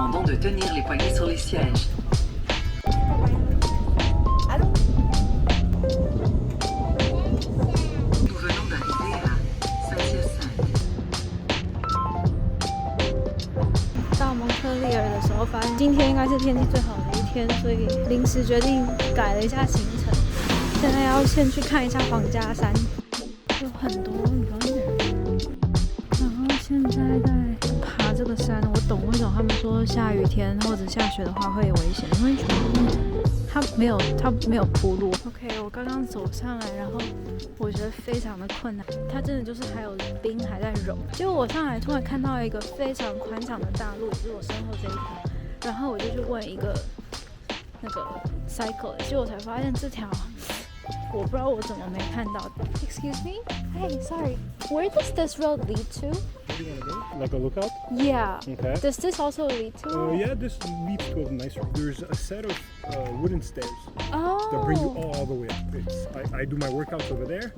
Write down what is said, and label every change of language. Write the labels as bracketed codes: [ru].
[fr] de tenir les poignets sur les sièges. Nous venons d'arriver à Saint-Hyacinthe. [zh] 到蒙特利尔的时候，发现今天应该是天气最好的一天，所以临时决定改了一下行程。现在要先去看一下皇家山，有很多人。然后现在在爬这个山，我懂为什么他们说下雨天或者下雪的话会有危险，因为全部它没有铺路。 OK， 我刚刚走上来，然后我觉得非常的困难，它真的就是还有冰还在融。结果我上来突然看到一个非常宽敞的大路，就是我身后这一条，然后我就去问一个那个 cycle， 结果才发现这条我不知道我怎么没看到。 [en] Excuse me? Hey, sorry. Where does this road lead to? Where do you want to go? Like a lookout? Yeah. Okay. Does this also lead to? Yeah, this leads to a nice. There's a set of wooden stairs that bring you Oh. all the way up. I do my workouts over there.